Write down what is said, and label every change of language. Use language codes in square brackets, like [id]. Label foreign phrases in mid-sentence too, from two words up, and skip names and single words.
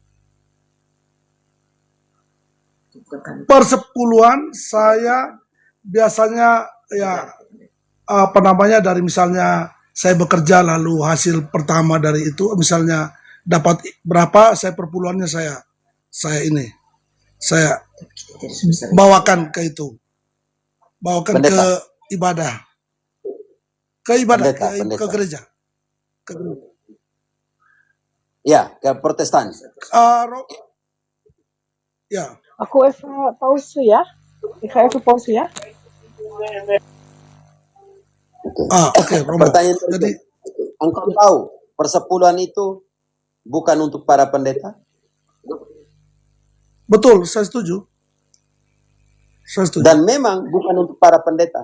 [id] Persepuluhan saya biasanya dari misalnya saya bekerja lalu hasil pertama dari itu misalnya dapat berapa, saya perpuluhannya saya bawakan ke itu, bawakan pendeta. ke ibadah, Pendeta. ke gereja. Ya, ke Protestan. Ya. [nl] Ako even pauze, ja? Ik ga even pauze, ja? [id] Oke. Pertanyaan jadi, engkau tahu persepuluhan itu bukan untuk para pendeta? Betul, saya setuju. Dan memang bukan untuk para pendeta.